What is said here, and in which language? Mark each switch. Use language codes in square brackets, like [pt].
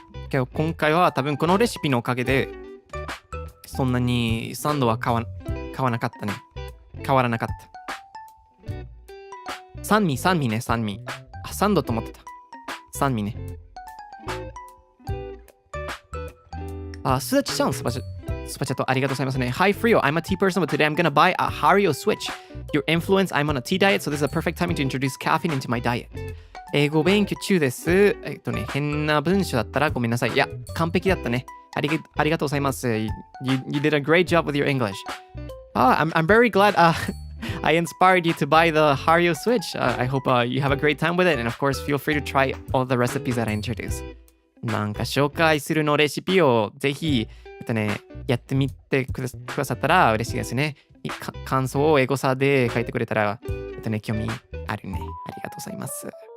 [ja] けど今回は多分このレシピのおかげでそんなに酸度は変わらなかったね。変わらなかった。酸味ね、酸味。あ、酸度と思ってた。酸味ね。あ、すだちちゃん、スパチャットありがとうございますね。 [en] Hi Frio, I'm a tea person, but today I'm gonna buy a Hario Switch. Your influence, I'm on a tea diet, so this is a perfect timing to introduce caffeine into my diet. [ja] 英語勉強中です。変な文章だったらごめんなさい。いや、完璧だったね。ありがとうございます。 [en] You did a great job with your English. I'm very glad I inspired you to buy the Hario Switch. I hope you have a great time with it, and of course, feel free to try all the recipes that I introduce. [ja] なんか紹介するのレシピをぜひ、やってみてくださったら嬉しいですね。感想をエゴサで書いてくれたら、興味あるね。ありがとうございます。